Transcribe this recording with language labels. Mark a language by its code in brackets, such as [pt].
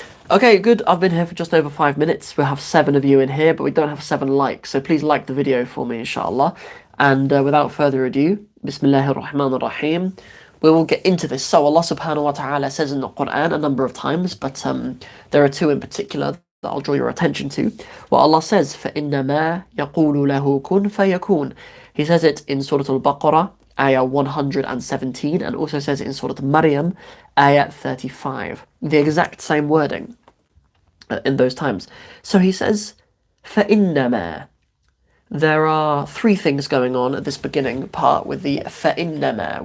[en] Okay, good. I've been here for just over 5 minutes. We have 7 of you in here, but we don't have 7 likes, so please like the video for me, inshallah. And without further ado, Bismillahir Rahmanir Rahim. We will get into this. So Allah subhanahu wa ta'ala says in the Quran a number of times, but there are 2 in particular that I'll draw your attention to. What Allah says, [ar] فَإِنَّمَا يَقُولُ لَهُ كُن فَيَكُونُ. [en] He says it in Surah Al-Baqarah, ayah 117, and also says it in Surah Maryam, ayah 35. The exact same wording in those times. So he says, فَإِنَّمَا. There are 3 things going on at this beginning part with the فَإِنَّمَا.